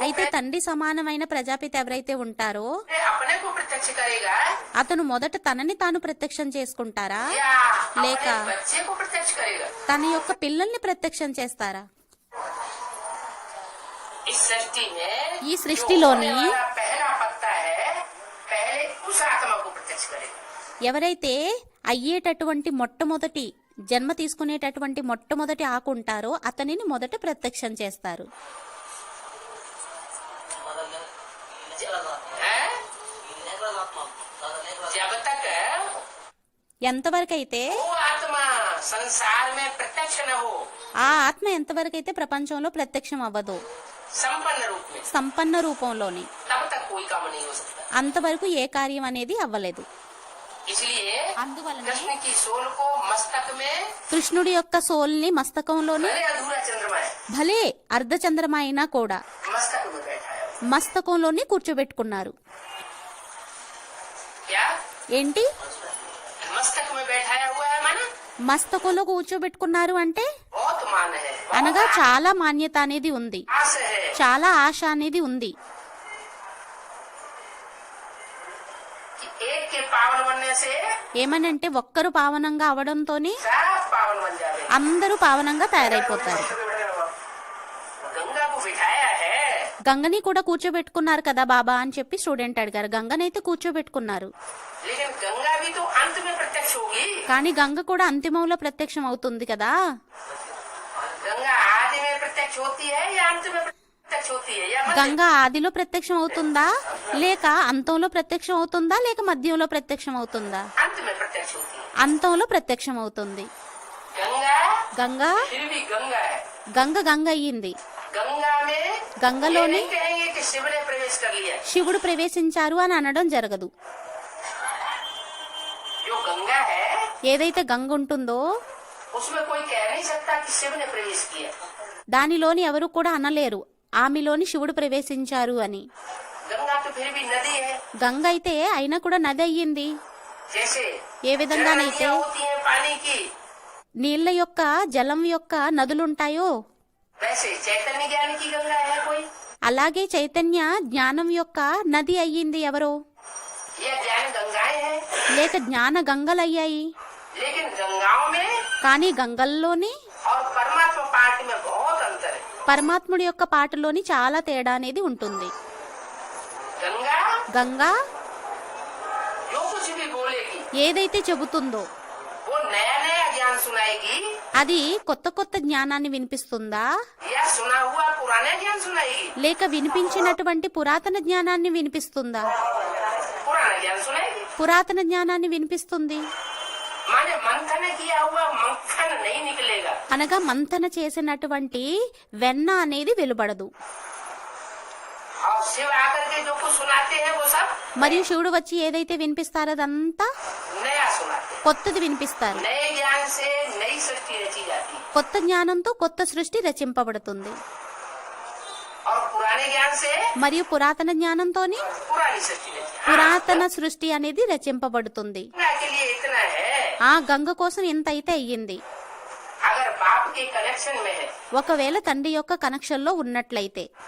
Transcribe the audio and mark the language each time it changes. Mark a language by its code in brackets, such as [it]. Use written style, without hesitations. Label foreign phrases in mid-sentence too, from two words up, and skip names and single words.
[te] అయితే తండ్రి సమానమైన ప్రజాపిత ఎవరైతే ఉంటారో [hi] पहले अपने को प्रत्यक्ष करेगा [te] అతను మొదట తనని తాను ప్రత్యక్షం చేసుకుంటారా [hi] या [te] लेका। [hi] अपने बच्चे को प्रत्यक्ष करेगा। [te] తన యొక్క పిల్లల్ని ప్రత్యక్షం చేస్తారా? [hi] इस सृष्टि में [te] ఈ సృష్టిలోని [hi] जो होने वाला पहला पत्ता है पहले उस आत्मा को प्रत्यक्ष करेगा। [te] ఎవరైతే అయ్యేటటువంటి మొట్టమొదటి జన్మ తీసుకునేటటువంటి మొట్టమొదటి ఆకు ఉంటారో అతనిని మొదట ప్రత్యక్షం చేస్తారు. [hi] हैं? जब तक [te] ఎంతవరకైతే [hi] वो आत्मा संसार में प्रत्यक्ष न हो [te] ఆ ఆత్మ ఎంతవరకైతే ప్రపంచంలో ప్రత్యక్షం అవ్వదు [hi] संपन्न रूप में, [te] సంపన్న రూపంలోని, [hi] तब तक कोई काम नहीं हो सकता। [te] అంతవరకు ఏ కార్యం అనేది అవ్వలేదు. [hi] इसलिए [te] అందువలన [hi] कृष्ण की सोल को मस्तक में [te] కృష్ణుడి యొక్క సోల్ని మస్తకంలోని [hi] भले अधूरा चंद्रमा है [te] భలే అర్ధచంద్రమ అయినా కూడా [hi] मस्तक में बैठा है। [te] మస్తకంలోని కూర్చోబెట్టుకున్నారు. [hi] क्या [te] ఏంటి [hi] मस्तक में बैठाया हुआ है माना [te] మస్తకంలో కూర్చోబెట్టుకున్నారు అంటే [hi] बहुत मान है, [te] అనగా చాలా మాన్యత అనేది ఉంది, [hi] आस है। [te] చాలా ఆశ అనేది ఉంది. [hi] कि एक के पावन बनने से [te] ఏమనంటే ఒక్కరు పావనంగా అవడంతోనే [hi] सब पावन बन जावे। [te] అందరూ పావనంగా తయారైపోతారు. [hi] गंगा को बिठाया है [te] గంగని కూడా కూర్చోబెట్టుకున్నారు కదా బాబా అని చెప్పి స్టూడెంట్ అడిగారు. గంగనైతే కూర్చోబెట్టుకున్నారు, [hi] लेकिन गंगा भी तो अंत में प्रत्यक्ष होगी। [te] కానీ గంగ కూడా అంతిమంలో ప్రత్యక్షం అవుతుంది కదా. [hi] गंगा आदि में प्रत्यक्ष होती है या अंत में प्रत्यक्ष होती है या मध्य? [te] గంగ ఆదిలో ప్రత్యక్షం అవుతుందా, లేక అంతంలో ప్రత్యక్షం అవుతుందా, లేక మధ్యంలో ప్రత్యక్షం అవుతుందా? [hi] अंत में प्रत्यक्ष होती है। [te] అంతంలో ప్రత్యక్షం అవుతుంది. [hi] गंगा [te] గంగ [hi] फिर भी गंगा है। [te] గంగ అయ్యింది. [hi] गंगा में ये [te] గంగలోని [hi] नहीं कहेंगे कि शिव ने प्रवेश कर लिया। [te] శివుడు ప్రవేశించారు అని అనడం జరగదు. [hi] जो गंगा है [te] ఏదైతే గంగ ఉంటుందో [hi] उसमें कोई कह नहीं सकता कि शिव ने प्रवेश किया। [te] దానిలోని ఎవరు కూడా అనలేరు ఆమెలోని శివుడు ప్రవేశించారు అని. [hi] गंगा तो फिर भी नदी है। [te] గంగ అయితే అయినా కూడా నది అయ్యింది. [hi] जैसे [te] ఏ విధంగానైతే [hi] नदियां होती हैं पानी की, [te] నీళ్ల యొక్క జలం యొక్క నదులుంటాయో [hi] वैसे चैतन्य ज्ञान की गंगा है कोई? [te] అలాగే చైతన్య జ్ఞానం యొక్క నది అయ్యింది ఎవరో, [hi] ये ज्ञान गंगाएं हैं। [te] లేక జ్ఞాన గంగలయ్యాయి. [hi] लेकिन गंगाओं में [te] కానీ గంగల్లోని [hi] और परमात्मा पाठ में बहुत अंतर है। [te] పరమాత్ముడి యొక్క పాటలోని చాలా తేడా అనేది ఉంటుంది. [hi] गंगा [te] గంగా [hi] जो कुछ भी बोलेगी [te] ఏదైతే చెబుతుందో [hi] वो नया नया ज्ञान सुनाएगी [te] అది కొత్త కొత్త జ్ఞానాన్ని వినిపిస్తుందా, [hi] या सुना हुआ पुराना ज्ञान सुनाएगी? [te] లేక వినిపించినటువంటి పురాతన జ్ఞానాన్ని వినిపిస్తుందా? [hi] पुराना ज्ञान सुनाएगी। [te] పురాతన జ్ఞానాన్ని వినిపిస్తుంది. [hi] माने मंथन किया हुआ मक्खन नहीं निकलेगा। [te] అనగా మంతన చేసినటువంటి వెన్న అనేది వెలువడదు. [hi] और शिव आकर के जो कुछ सुनाते हैं वो सब [te] మరియు శివుడు వచ్చి ఏదైతే వినిపిస్తారో అదంతా [hi] नया सुनाते हैं। [te] కొత్తది వినిపిస్తారు. [hi] नए ज्ञान से नई सृष्टि रची जाती है [te] కొత్త జ్ఞానంతో కొత్త సృష్టి రచింపబడుతుంది. [hi] और पुराने ज्ञान से [te] మరియు పురాతన జ్ఞానంతోని [hi] पुरानी सृष्टि रची। [te] పురాతన సృష్టి అనేది రచింపబడుతుంది. [hi] गंगा के लिए इतना है, [te] ఆ గంగ కోసం ఇంత అయితే అయ్యింది. [hi] अगर बाप के कनेक्शन में है [te] ఒకవేళ తండ్రి యొక్క కనెక్షన్ లో ఉన్నట్లయితే